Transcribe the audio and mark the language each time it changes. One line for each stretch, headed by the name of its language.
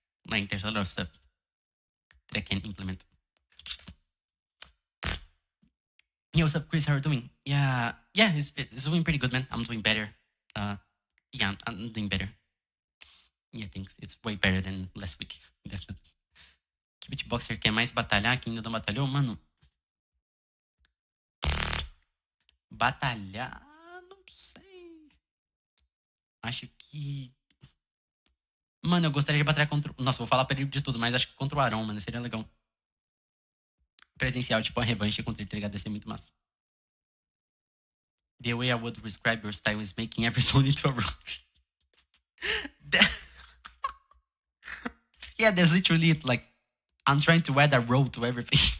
English: Like there's a lot of stuff that I can implement. Yo, what's up, Chris? How are you doing? Yeah, it's doing pretty good, man. I'm doing better. Yeah, I'm doing better. Yeah, thanks. It's way better than last week, definitely.
Portuguese: Que beatboxer quer mais batalhar que ainda não batalhou? Mano, batalhar, não sei. Acho que... Mano, eu gostaria de batalhar contra... Nossa, vou falar pra ele de tudo, mas acho que contra o Aron, mano, seria legal. Presencial, tipo, a revanche contra ele, tá ligado? Ia ser muito massa.
English: The way I would describe your style is making every song into a rock. Yeah, that's literally it. Like, I'm trying to add a row to everything.